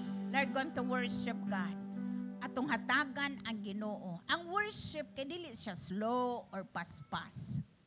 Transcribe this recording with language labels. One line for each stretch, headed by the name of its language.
English: We're going to worship God.
Cebuano: Atong hatagan ang Ginoo. Ang worship kay dili siya slow or paspas.